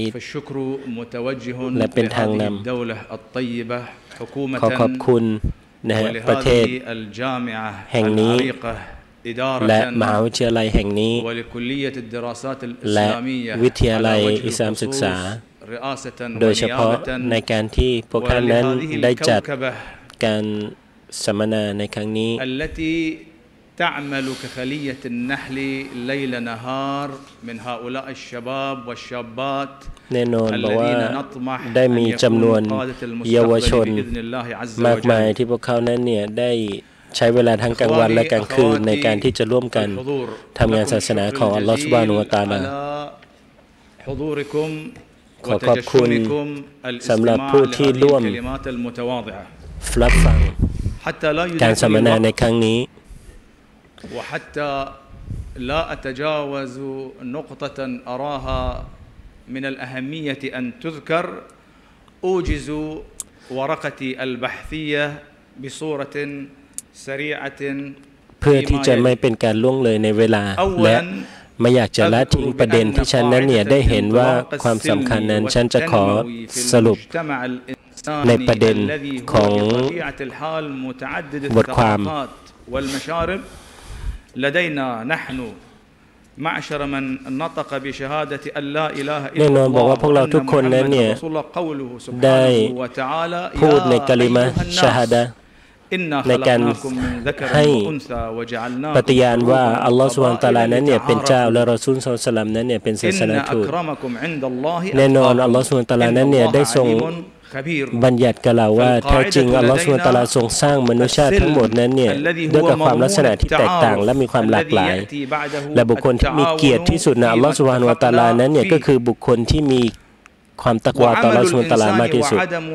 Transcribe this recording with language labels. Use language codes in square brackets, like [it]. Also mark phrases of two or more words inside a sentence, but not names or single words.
[th] ดและเป็นทางนำขอขอบคุณนะฮะประเทศแห่งนี้และมหาวิทยาลัยแห่งนี้และวิทยาลัยอิสลามศึกษาโดยเฉพาะในการที่พวกท่านนั้นได้จัดการสัมมนาในครั้งนี้ [ar] تعمل كخلية النحل ليل نهار من هؤلاء الشباب والشابات [th] แน่นอนบอกว่าได้มีจำนวนเยาวชนมากมายที่พวกเขานั้นเนี่ยได้ใช้เวลาทั้งกลางวันและกลางคืนในการที่จะร่วมกันทำงานศาสนาของ [ar] الله سبحانه وتعالى [th] ขอขอบคุณสำหรับผู้ที่ร่วมรับฟังการสัมมนาในครั้งนี้ [ar] وحتى لا أتجاوز نقطة أراها من الأهمية أن تذكر أوجز ورقتي البحثية بصورة سريعة [th] เพื่อที่จะไม่เป็นการล่วงเลยในเวลาและไม่อยากจะละทิ้งประเด็นที่ฉันนั้นเนี่ยได้เห็นว่าความสำคัญนั้นฉันจะขอสรุปในประเด็นของบทความ [ar] لدينا نحن معشر من نطق بشهادة أن لا إله إلا الله [th] แน่นอนบอกว่าพวกเราทุกคนนั้นเนี่ยได้พูดในกะลิมะฮ์ชะฮาดะห์ในการให้ปฏิญาณว่า [ar] الله سبحانه وتعالى [th] นั้นเนี่ยเป็นเจ้าและรอซูล [ar] صلى الله عليه وسلم [th] นั้นเนี่ยเป็นศาสนทูตแน่นอน [ar] الله سبحانه وتعالى [th] นั้นเนี่ยได้ทรงบัญญัติกล่าวว่าแท้จริง [ar] الله سبحانه وتعالى [th] ทรงสร้างมนุษยชาติทั้งหมดนั้นเนี่ยด้วยกับความลักษณะที่แตกต่างและมีความหลากหลายและบุคคลที่มีเกียรติที่สุดใน [ar] الله سبحانه وتعالى [th] นั้นเนี่ยก็คือบุคคลที่มีความตักวาต่อ [ar] الله سبحانه وتعالى [th] มากที่สุด